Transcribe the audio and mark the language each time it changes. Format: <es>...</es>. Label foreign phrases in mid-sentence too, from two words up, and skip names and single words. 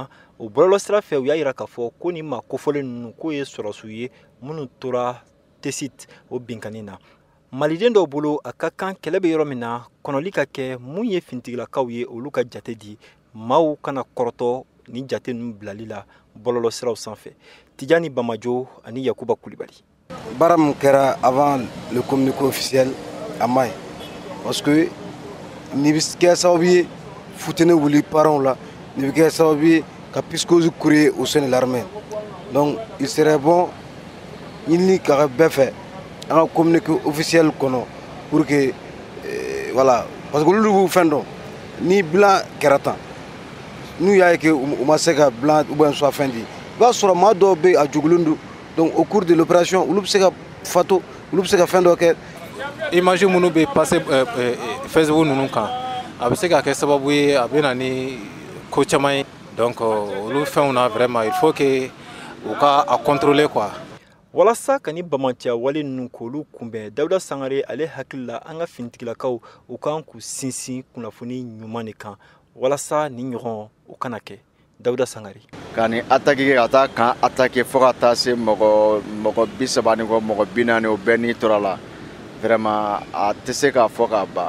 <bm>O bɔlɔlɔsira fɛ u y'a jira k'a fɔ ko ni maa kofɔlen ninnu k'o ye sɔrɔsiw ye minnu tora tesit o binkanni na. Maliden dɔw bolo a ka kan kɛlɛ bɛ yɔrɔ min na kɔnɔli ka kɛ mun ye finitigilakaw ye olu ka jate di maaw kana kɔrɔtɔ ni jate ninnu bilali la bɔlɔlɔsiraw sanfɛ. Tijani Bamajo ani Yakuba Kulibali. Baara min kɛra</bm> <fr>avant le communiqué officiel</fr> <bm>a ma ɲi</bm> <fr>parce que</fr> <bm>nin bɛ kɛ sababu ye futeni wuli parents la, nin bɛ kɛ sababu ye ka</bm> <fr>psychose créer au sein de l'armée. Donc il serait bon</fr> <bm>ɲinini ka kɛ bɛɛ fɛ an ka</bm> <fr>communiqué officiel</fr> <bm>kɔnɔ</bm> <fr>pour que voilà parce que</fr> <bm>olu b'u fɛn dɔn ni bilan kɛra tan n'u y'a ye que u ma se ka bilan</bm> <fr>ou bien soit</fr> <bm>fɛn di i b'a sɔrɔ maa dɔw bɛ a jugulen don.</bm> <fr>Donc au cours de l'opération,</fr> <bm>olu bɛ se ka fato, olu bɛ se ka fɛn dɔ kɛ. Image minnu bɛ passer Facebook ninnu kan, a bɛ se ka kɛ sababu ye a bɛ na ni ko caman ye. Donc olu fɛnw na vraiment</bm> <fr>il faut que</fr> <bm>u ka a contrôler quoi. Walasa ka ni Bamanciya wale ninnu k'olu kunbɛn, Dawuda Sangare ale hakili la an ka finitigilakaw u kan k'u sinsin kunnafoni ɲuman de kan walasa ni ɲɔgɔn u kana kɛ. Dawuda Sangare. Kani attaquer ka taa kan attaquer fo ka taa se mɔgɔ 30 ni kɔ mɔgɔ 40 o bɛɛ n'i tora la vraiment a tɛ se k'a fɔ ka ban.</bm>